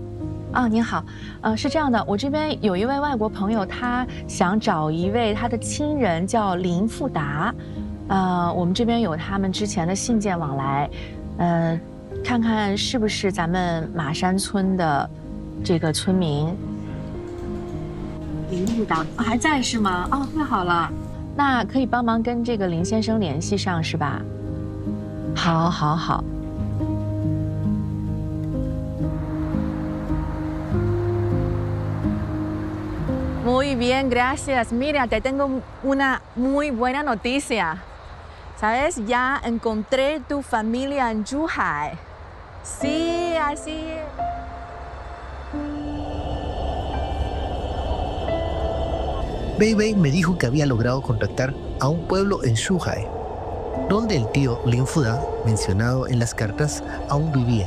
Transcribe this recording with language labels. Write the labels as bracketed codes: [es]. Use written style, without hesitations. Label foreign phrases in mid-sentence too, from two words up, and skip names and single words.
[zh] 您好，是这样的，我这边有一位外国朋友，他想找一位他的亲人叫林富达，我们这边有他们之前的信件往来，看看是不是咱们马山村的这个村民。林富达还在是吗？太好了，那可以帮忙跟这个林先生联系上是吧？好，好， [es] 好。Muy bien, gracias. Mira, te tengo una muy buena noticia. ¿Sabes? Ya encontré tu familia en Zhuhai. Sí, así es. Bei me dijo que había logrado contactar a un pueblo en Zhuhai, donde el tío Lin Fuda, mencionado en las cartas, aún vivía.